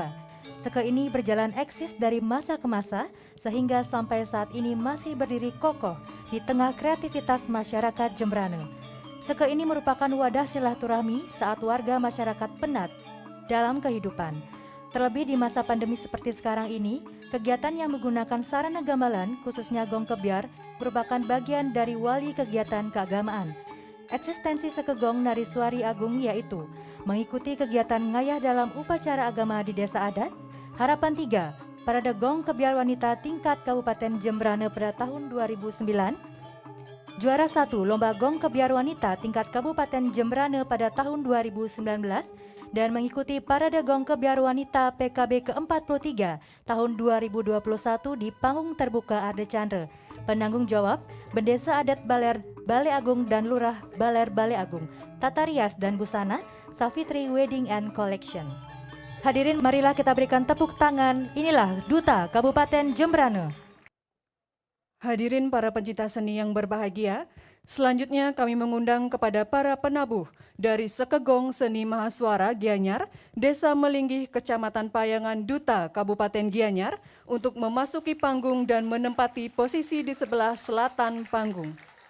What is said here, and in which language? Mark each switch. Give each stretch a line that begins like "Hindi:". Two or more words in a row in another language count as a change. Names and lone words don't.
Indonesian: Seke ini berjalan eksis dari masa ke masa, sehingga sampai saat ini masih berdiri kokoh di tengah kreativitas masyarakat Jembrana. Seke ini merupakan wadah silaturahmi saat warga masyarakat penat dalam kehidupan. Terlebih di masa pandemi seperti sekarang ini, kegiatan yang menggunakan sarana gamelan, khususnya Gong Kebiar, merupakan bagian dari wali kegiatan keagamaan. Eksistensi Seke Gong Nariswari Agung yaitu mengikuti kegiatan ngayah dalam upacara agama di desa adat, harapan 3, Parade Gong Kebiar Wanita tingkat Kabupaten Jembrana pada tahun 2009, juara 1 Lomba Gong Kebiar Wanita tingkat Kabupaten Jembrana pada tahun 2019, dan mengikuti Parade Gong Kebiar Wanita PKB ke-43 tahun 2021 di panggung terbuka Arde Chandra. Penanggung jawab, Bendesa Adat Baler Balai Agung dan Lurah Baler Balai Agung. Tata rias dan busana, Safitri Wedding and Collection. Hadirin, marilah kita berikan tepuk tangan. Inilah Duta Kabupaten Jembrana. Hadirin para pencinta seni yang berbahagia, selanjutnya kami mengundang kepada para penabuh dari Seke Gong Seni Mahasuara Gianyar, Desa Melinggih, Kecamatan Payangan, Duta Kabupaten Gianyar, untuk memasuki panggung dan menempati posisi di sebelah selatan panggung.